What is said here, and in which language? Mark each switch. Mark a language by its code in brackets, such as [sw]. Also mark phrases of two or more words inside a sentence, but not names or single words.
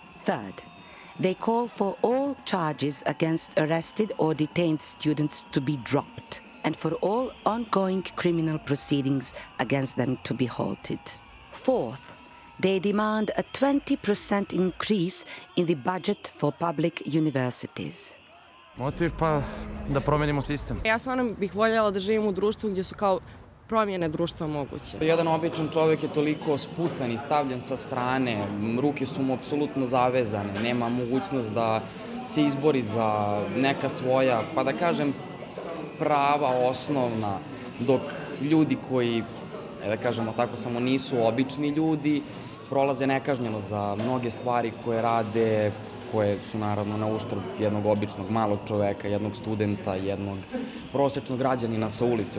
[en] Third, they call for all charges against arrested or detained students to be dropped, and for all ongoing criminal proceedings against them to be halted. Fourth, they demand a 20% increase in the budget for public universities. [sr] Motiv pa da promenimo sistem. Ja stvarno bih voljela da živim u društvu gdje su kao promjene društva moguće. Jedan običan čovjek je toliko sputan i stavljen sa strane, ruke su mu apsolutno zavezane, nema mogućnost da se izbori za neka svoja, pa da kažem, prava osnovna, dok ljudi koji, da kažemo tako, samo nisu obični ljudi, prolaze nekažnjeno za mnoge stvari koje rade koje su naravno na uštrb jednog običnog malog čoveka, jednog studenta, jednog prosječnog građanina sa ulice.